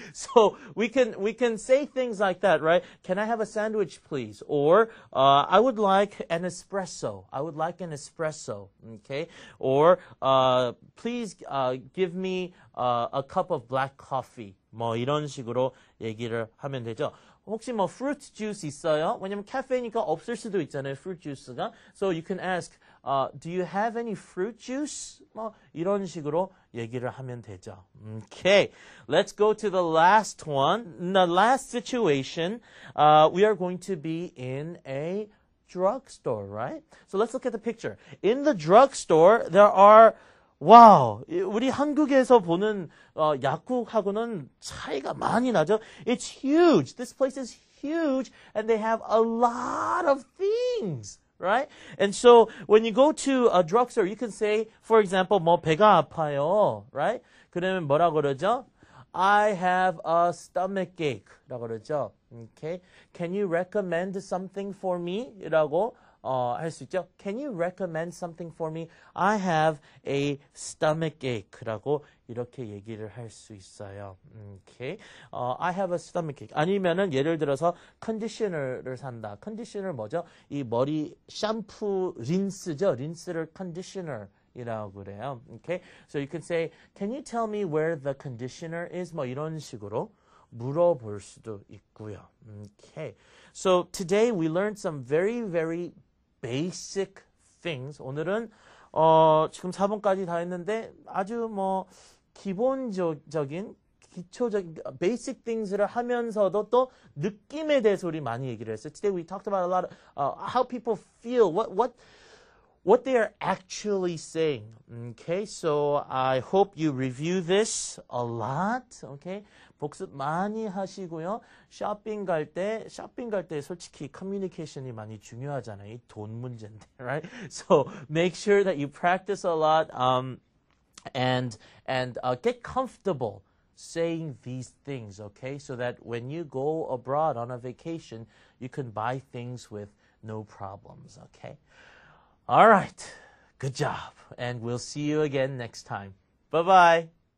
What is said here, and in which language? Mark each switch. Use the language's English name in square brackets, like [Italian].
[English] So we can say things like that, right? Can I have a sandwich, please? Or I would like an espresso. I would like an espresso. Okay. Or please give me a cup of black coffee. [Korean] 뭐 이런 식으로 얘기를 하면 되죠. 혹시 뭐 [English] fruit juice [Korean] 있어요? 왜냐면 카페니까 없을 수도 있잖아요. [English] fruit juice가. So you can ask, do you have any fruit juice? [Korean] 뭐 이런 식으로 얘기를 하면 되죠. [English] Okay, let's go to the last one. In the last situation, we are going to be in a drugstore, right? So let's look at the picture. In the drugstore, there are [Korean] 와우, 우리 한국에서 보는 약국하고는 차이가 많이 나죠. [English] It's huge. This place is huge, and they have a lot of things, right? And so when you go to a drugstore, you can say, for example, [Korean] 뭐 배가 아파요, [English] right? [Korean] 그러면 뭐라 그러죠? [English] I have a stomachache. [Korean] 라고 그러죠. [English] Okay, can you recommend something for me? [Korean] 라고 할 수 있죠. [English] Can you recommend something for me? I have a stomachache [Korean] 라고 이렇게 얘기를 할 수 있어요. [English] Okay. I have a stomachache. [Korean] 아니면은 예를 들어서 컨디셔너를 산다. 컨디셔너 뭐죠? 이 머리 샴푸 린스죠. 린스를 컨디셔너이라고 그래요. [English] Okay. So you can say, can you tell me where the conditioner is? [Korean] 뭐 이런 식으로 물어볼 수도 있고요. [English] Okay. So today we learned some very, very basic things. [Korean] 오늘은 지금 4번까지 다 했는데 아주 뭐 기본적인 기초적인 basic things를 하면서도 또 느낌에 대해서 우리 많이 얘기를 했어요. [English] Today we talked about a lot of how people feel, what they are actually saying. Okay, so I hope you review this a lot. [Korean] Okay, 복습 많이 하시고요. 쇼핑 갈 때 솔직히 커뮤니케이션이 많이 중요하잖아요. 이 돈 문제인데, right? [English] So make sure that you practice a lot and get comfortable saying these things. Okay, so that when you go abroad on a vacation, you can buy things with no problems. Okay. All right. Good job. And we'll see you again next time. Bye-bye.